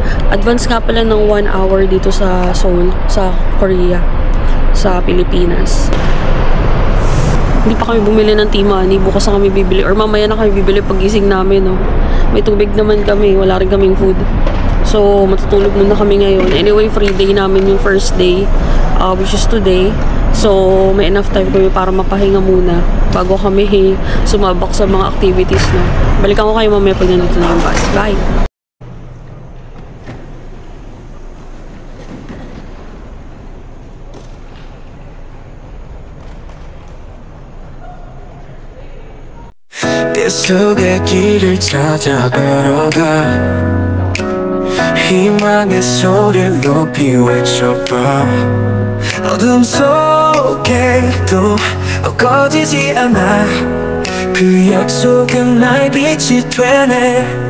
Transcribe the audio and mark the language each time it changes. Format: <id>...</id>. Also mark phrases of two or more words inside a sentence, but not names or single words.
<tl>Advance nga pala ng 1 hour dito sa Seoul, sa Korea, sa Pilipinas. Hindi pa kami bumili ng tea money. Bukas na kami bibili. Or mamaya na kami bibili pagising namin, no? May tubig naman kami. Wala rin kaming food. So, matutulog muna kami ngayon.</tl> <en>Anyway, free day</en> <tl>namin yung</tl> <en>first day. Which is today.</en> <tl>So, may</tl> <en>enough time</en> <tl>kami para mapahinga muna bago kami sumabak sa mga activities, no? Balikan ko kayo mamaya pag nandito na yung bus. Bye!</tl> <ko>속의 길을 찾아 걸어가 희망의 소리를 높이 외쳐봐 어둠 속에도 꺼지지 않아 그 약속은 나의 빛이 되네</ko>